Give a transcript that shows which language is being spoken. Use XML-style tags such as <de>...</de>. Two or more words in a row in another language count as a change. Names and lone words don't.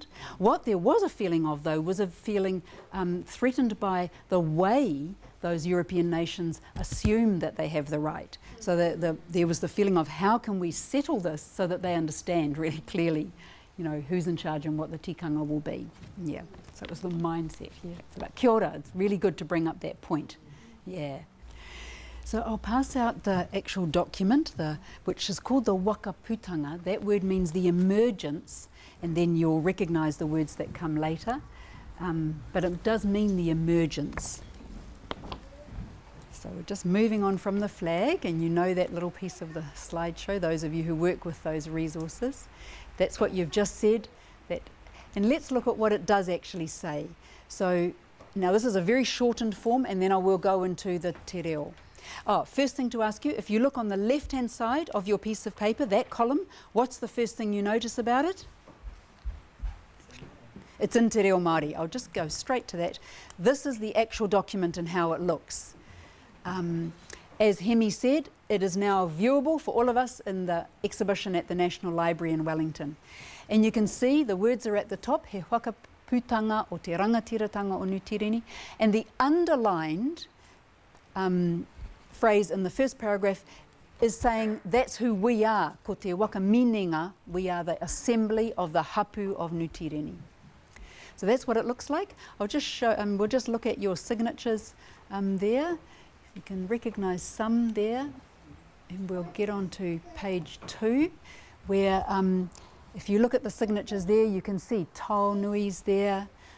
<en>What there was a feeling of, though, was a feeling threatened by the way those European nations assume that they have the right. So there was the feeling of how can we settle this so that they understand really clearly, who's in charge and what the tikanga will be. Yeah, so it was the mindset. Yeah, so like,</en> <mi>kia ora,</mi> <en>it's really good to bring up that point. Yeah. So I'll pass out the actual document, which is called the wakaputanga. That word means the emergence, and then you'll recognise the words that come later. But it does mean the emergence. So we're just moving on from the flag, and you know that little piece of the slideshow, those of you who work with those resources. That's what you've just said. And let's look at what it does actually say. So now this is a very shortened form, and then I will go into the</en> <mi>te reo.</mi> <en>First thing to ask you, if you look on the left-hand side of your piece of paper, that column, what's the first thing you notice about it? It's in</en> <mi>te reo Māori.</mi> <en>I'll just go straight to that. This is the actual document and how it looks. As Hemi said, it is now viewable for all of us in the exhibition at the National Library in Wellington. And you can see the words are at the top,</en> <mi>he wakaputanga o te rangatiratanga o Nutireni,</mi> <en>and the underlined phrase in the first paragraph is saying that's who we are,</en> <mi>ko te wakaminenga,</mi> <en>we are the assembly of the hapu of Nutireni. So that's what it looks like. I'll just show, we'll just look at your signatures there. You can recognise some there, and we'll get on to page 2, where if you look at the signatures there, you can see Taonui's there.</en>